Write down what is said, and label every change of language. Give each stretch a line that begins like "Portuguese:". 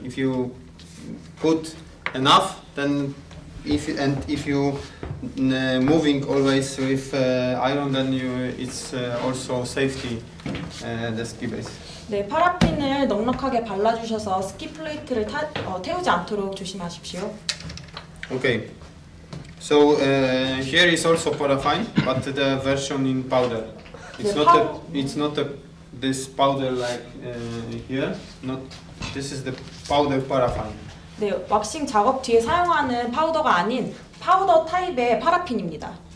English: If you put enough, then if you moving always with iron, then it's also safety the ski base.
Korean: 네, 파라핀을 넉넉하게 발라주셔서 스키 플레이트를 태우지 않도록 조심하십시오.
English: Okay, so here is also paraffin, but the version in powder. It's not this powder like here. This is the powder paraffin.
Korean: 네, 왁싱 작업 뒤에 사용하는 파우더가 아닌 파우더 타입의 파라핀입니다.